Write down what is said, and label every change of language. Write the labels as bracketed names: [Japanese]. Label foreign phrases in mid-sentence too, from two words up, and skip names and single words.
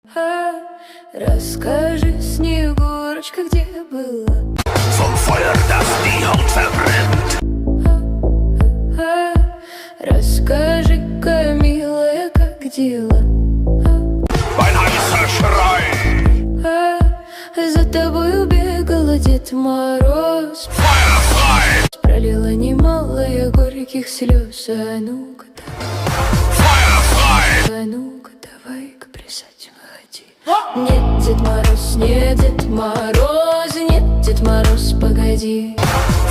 [Russian] Расскажи, Снегурочка, где была? [German] Vom Feuer, das die Haut verbrennt. [Russian] Расскажи-ка, милая, как дела? [German] Ein heißer Schrei. [Russian] За тобою бегал Дед Мороз, [German] Feuerfrei. [Russian] пролила немало я горьких слез. А ну-ка, [German] Feuerfrei. [Russian] а ну-ка, давай-ка плясать выходи. Нет, Дед Мороз, нет, Дед Мороз, нет, Дед Мороз, погоди.